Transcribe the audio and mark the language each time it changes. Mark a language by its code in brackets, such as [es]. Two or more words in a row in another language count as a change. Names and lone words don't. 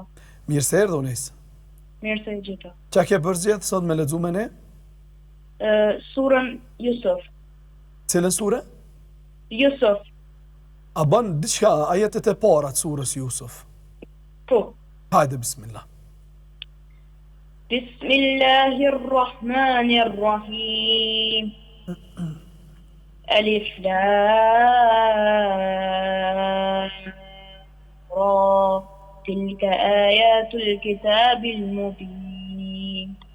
[sq] Mirë se erdhe, Unais. Mirë se gjeta. Qa ke përzgjedhë sot me lexu me ne? Surën Yusuf. Cilën sure? Yusuf. A bën diçka ajetet e para të surës Yusuf? Po. Hajde, bismillah. [ar] بسم الله الرحمن الرحيم. ألف لام را. تلك آيات الكتاب المبين.